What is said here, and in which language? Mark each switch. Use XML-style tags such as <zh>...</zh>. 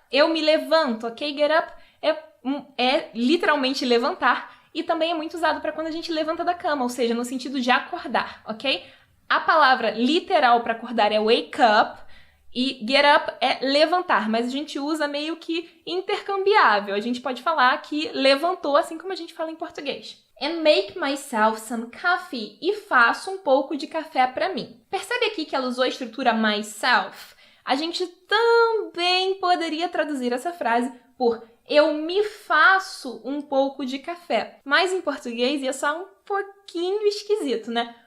<pt>Eu me levanto, ok? Get up é literalmente levantar e também é muito usado para quando a gente levanta da cama, ou seja, no sentido de acordar, ok? A palavra literal para acordar é wake up e get up é levantar, mas a gente usa meio que intercambiável. A gente pode falar que levantou, assim como a gente fala em português.</pt> <en>And make myself some coffee.</en> <pt>E faço um pouco de café para mim. Percebe aqui que ela usou a estrutura myself? A gente também poderia poderia traduzir essa frase por eu me faço um pouco de café. Mas em português ia soar um pouquinho esquisito, né?</pt>